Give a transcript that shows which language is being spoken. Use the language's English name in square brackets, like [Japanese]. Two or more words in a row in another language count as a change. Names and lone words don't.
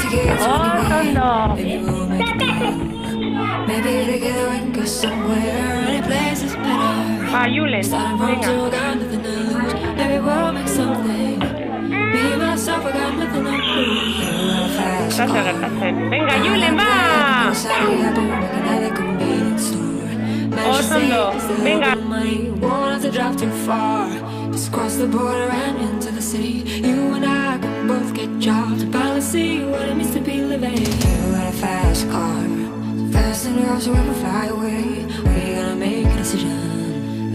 [Basque] Oso ondo. [Spanish] Va, Julen, venga. Estás gertatzen. Venga, Julen, va! [Basque] Oso ondo, venga. [English] Just cross the border and into the city. You and I can both get jobs. Finally see what it means to be living. You got a fast car. Fast enough so we can fly away. We're gonna make a decision.